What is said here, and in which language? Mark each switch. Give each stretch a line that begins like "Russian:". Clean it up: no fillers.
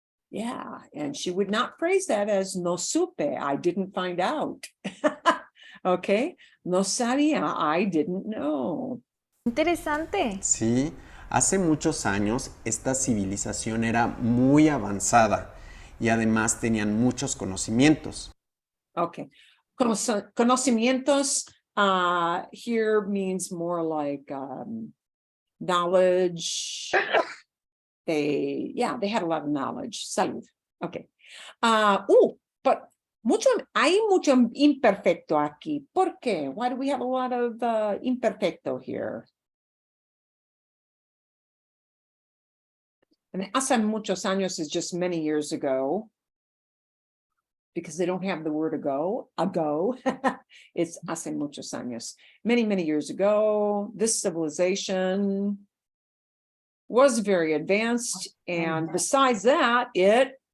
English: Yeah, and she would not phrase that as
Spanish: no supe,
English: I didn't find out. Okay,
Spanish: no sabía,
English: I didn't know.
Spanish: Interesante. Sí, hace muchos años esta civilización era muy avanzada y además tenían muchos conocimientos.
English: Okay, conocimientos here means more like knowledge. They had a lot of knowledge.
Spanish: Salud. Okay. But hay mucho imperfecto aquí. ¿Por qué?
English: Why do we have a lot of imperfecto here? And
Spanish: hace muchos años
English: is just many years ago, because they don't have the word ago. It's
Spanish: hace muchos años.
English: Many, many years ago, this civilization was very advanced, and besides that, it